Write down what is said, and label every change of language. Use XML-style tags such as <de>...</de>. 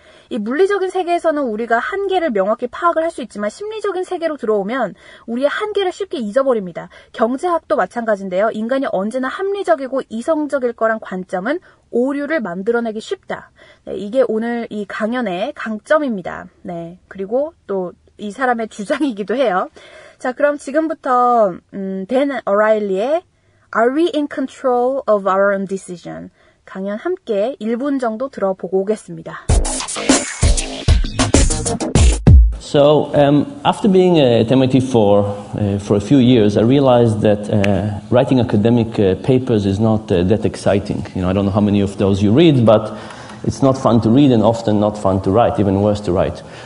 <ko>이 물리적인 세계에서는 우리가 한계를 명확히 파악을 할 수 있지만 심리적인 세계로 들어오면 우리의 한계를 쉽게 잊어버립니다. 경제학도 마찬가지인데요. 인간이 언제나 합리적이고 이성적일 거란 관점은 오류를 만들어내기 쉽다. 네, 이게 오늘 이 강연의 강점입니다. 네, 그리고 또 이 사람의 주장이기도 해요. 자, 그럼 지금부터 Dan O'Reilly의 Are we in control of our own decision? 강연 함께 1분 정도 들어보고 오겠습니다.</ko> <en>So after being at MIT for a few years, I realized that writing academic papers is not that exciting. You know, I don't know how many of those you read, but it's not fun to read and often not fun to write, even worse to write.</en>